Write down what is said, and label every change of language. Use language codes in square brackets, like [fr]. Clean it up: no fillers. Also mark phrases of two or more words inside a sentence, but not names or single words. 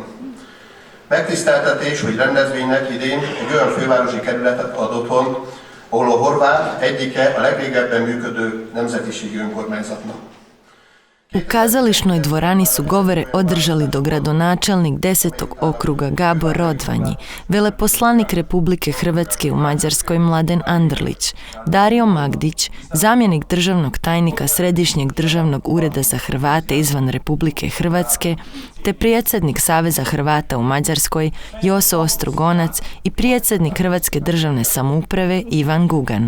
[hu] Megtiszteltetés, hogy rendezvénynek idén egy olyan fővárosi kerületet ad otthon, ahol a horvát egyike a legrégebben működő nemzetiségi önkormányzatnak. [hr] U kazališnoj dvorani su govore održali dogradonačelnik 10. okruga Gabor Rodvanji, veleposlanik Republike Hrvatske u Mađarskoj Mladen Andrlić, Dario Magdić, zamjenik državnog tajnika Središnjeg državnog ureda za Hrvate izvan Republike Hrvatske, te predsjednik Saveza Hrvata u Mađarskoj Joso Ostrugonac i predsjednik Hrvatske državne samouprave Ivan Gugan.